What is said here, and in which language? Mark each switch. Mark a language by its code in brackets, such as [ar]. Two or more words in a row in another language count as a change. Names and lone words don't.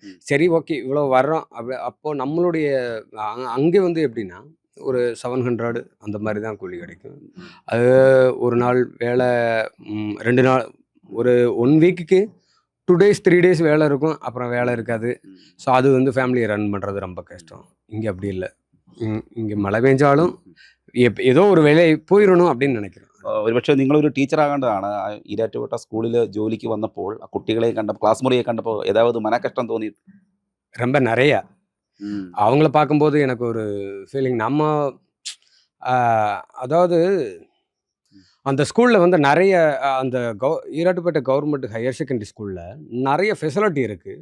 [ta] சரி ஓகே, இவ்வளோ வர்றோம் அப்போது நம்மளுடைய அங்கே வந்து எப்படின்னா ஒரு 700 அந்த மாதிரி தான் கூலி கிடைக்கும். அது ஒரு நாள் வேலை, 2 நாள், ஒரு 1 வீக்குக்கு [en] 2 days 3 days [ta] வேலை இருக்கும், அப்புறம் வேலை இருக்காது. ஸோ அது வந்து ஃபேமிலியை ரன் பண்ணுறது ரொம்ப கஷ்டம். இங்கே அப்படி இல்லை. இங்கே மழை பெஞ்சாலும் ஏதோ [ml] ഒരു വേലയായി പോയിരണോ [ta] அப்படின்னு நினைக்கிறேன். [ml] ഒരുപക്ഷെ നിങ്ങളൊരു ടീച്ചറാകേണ്ടതാണ്. ഈരാറ്റുപേട്ട സ്കൂളിൽ ജോലിക്ക് വന്നപ്പോൾ ആ കുട്ടികളെ കണ്ടപ്പോൾ, ക്ലാസ് മുറിയെ കണ്ടപ്പോൾ [ta] ஏதாவது மனக்கஷ்டம் தோணி? ரொம்ப நிறைய. அவங்கள பார்க்கும்போது எனக்கு ஒரு ஃபீலிங், நம்ம அதாவது அந்த ஸ்கூலில் வந்து நிறைய அந்த ஈராட்டுப்பேட்டை [en] government higher secondary school [ta] நிறைய ஃபெசிலிட்டி இருக்குது.